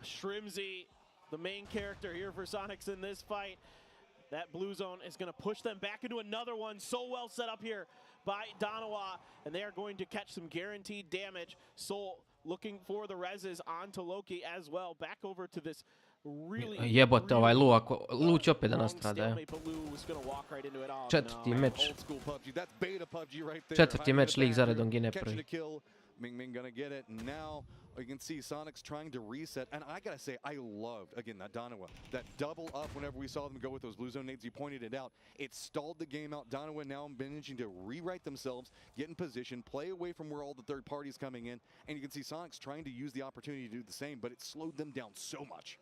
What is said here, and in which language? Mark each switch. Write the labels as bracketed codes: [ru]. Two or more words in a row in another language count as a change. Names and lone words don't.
[en] Shrimsy, the main character here for Sonics in this fight. That blue zone is going to push them back into another one. So well set up here by Donawa, and they are going to catch some guaranteed damage. Soul looking for the reses onto Loki as well. Back over to this really [sr] Jebote, ovaj Lu će opet da nastrada. Četvrti meč. Četvrti meč lig za redom gine prvi. [en] Ming gonna get it. Now you can see Sonics trying to reset, and I gotta say, I loved again that Donawa, that double up whenever we saw them go with those blue zone nades. You pointed it out. It stalled the game out. Donawa now managing to rewrite themselves, get in position, play away from where all the third parties coming in, and you can see Sonics trying to use the opportunity to do the same, but it slowed them down so much.